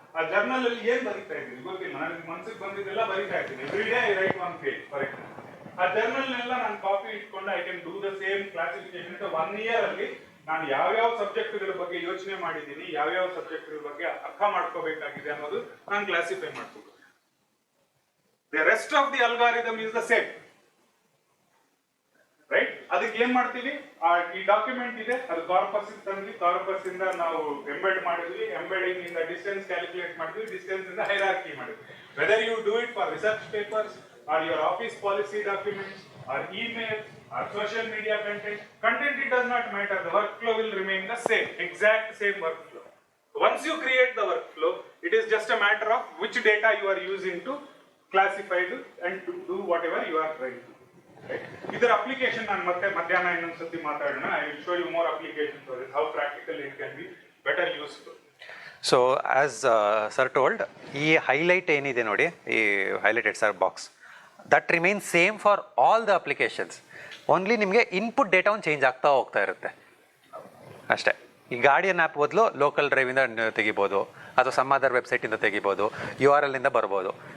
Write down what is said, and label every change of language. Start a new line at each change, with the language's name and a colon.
Kannada: ಆ ಜರ್ನಲ್ ಅಲ್ಲಿ ಏನ್ ಬರೀತಾ ಇದ್ದೀನಿ ಗೊತ್ತಿಲ್ಲ, ನನಗೆ ಮನಸ್ಸಿಗೆ ಬಂದಿದ್ದೆಲ್ಲ ಬರೀತಾ ಇದ್ದೀನಿ.
English: Every day I write 1 page for example.
Kannada: ಆ ಜರ್ನಲ್ ನೆಲ್ಲ ನಾನು ಕಾಪಿ ಇಟ್ಕೊಂಡು
English: I can do the same classification.
Kannada: 1 year ಅಲ್ಲಿ ನಾನು ಯಾವ್ಯಾವ ಸಬ್ಜೆಕ್ಟ್ಗಳ ಬಗ್ಗೆ ಯೋಚನೆ ಮಾಡಿದ್ದೀನಿ, ಯಾವ್ಯಾವ ಸಬ್ಜೆಕ್ಟ್ಗಳ ಬಗ್ಗೆ ಅರ್ಥ ಮಾಡ್ಕೋಬೇಕಾಗಿದೆ ಅನ್ನೋದು ನಾನು ಕ್ಲಾಸಿಫೈ ಮಾಡ್ಕೋಬೇಕು.
English: The rest of the algorithm is the same, right?
Kannada: ಅದಕ್ಕೆ ಏನ್ ಮಾಡ್ತೀವಿ, ಈ ಡಾಕ್ಯುಮೆಂಟ್ ಇದೆ, ಅದು ಕಾರ್ಪಸ್ ತಂದ್ವಿ, ಕಾರ್ಪಸ್ ಇಂದ ನಾವು ಎಂಬೆಡ್ ಮಾಡಿದ್ವಿ, ಎಂಬೆಡಿಂಗ್ ಇಂದ ಡಿಸ್ಟೆನ್ಸ್ ಕ್ಯಾಲ್ಕುಲೇಟ್ ಮಾಡಿದ್ವಿ, ಡಿಸ್ಟೆನ್ಸ್ ಇಂದ ಹೈರಾರ್ಕಿ ಮಾಡಿದ್ವಿ.
English: Whether you do it for research papers or your office policy documents or emails or social media content, it does not matter. The workflow will remain the same, exact same workflow. Once you create the workflow, it is just a matter of which data you are using to classify it and to do whatever you are trying to do. Right? Either application and
Kannada: madhyana innondu sati matadona.
English: I will show you more applications for it, how practical it can be, better useful. So as sir told,
Kannada: ಈ highlight ಏನಿದೆ ನೋಡಿ,
English: ಈ highlighted sir box, that remain same for all the applications.
Kannada: Only ನಿಮಗೆ input data ಒಂದು change ಆಗ್ತಾ ಹೋಗ್ತಾ ಇರುತ್ತೆ ಅಷ್ಟೇ. ಈ ಗಾರ್ಡಿಯನ್ ಆ್ಯಪ್ ಬದಲು ಲೋಕಲ್ ಡ್ರೈವಿಂದ ತೆಗಿಬೋದು, ಅಥವಾ ಸಮ್ ಅದರ್ ವೆಬ್ಸೈಟಿಂದ ತೆಗಿಬೋದು, URL ಇಂದ ಬರ್ಬೋದು.